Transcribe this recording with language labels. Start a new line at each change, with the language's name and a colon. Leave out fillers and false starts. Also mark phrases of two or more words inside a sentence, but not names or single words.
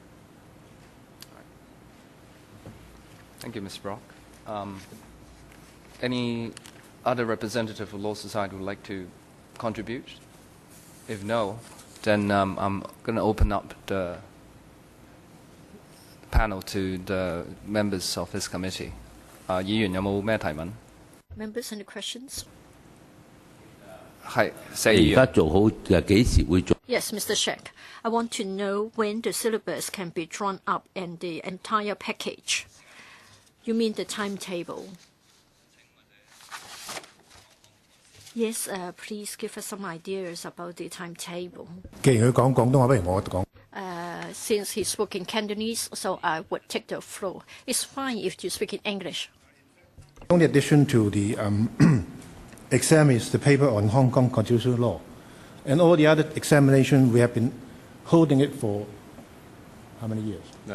English: Thank you, Mr. Brock. Any other representative of Law Society would like to contribute? If no, then I'm going to open up the panel to the members of this committee.
Cantonese: 議員有冇咩提問？
English: Members, any questions?
Cantonese: 係，石議員。
English: Yes, Mr. Sheikh. I want to know when the syllabus can be drawn up and the entire package. You mean the timetable? Yes, please give us some ideas about the timetable.
Cantonese: 既然佢講廣東話，不如我講。
English: Since he spoke in Cantonese, so I would take the floor. It's fine if you speak in English. The only addition to the exam is the paper on Hong Kong constitutional law. And all the other examination, we have been holding it for how many years?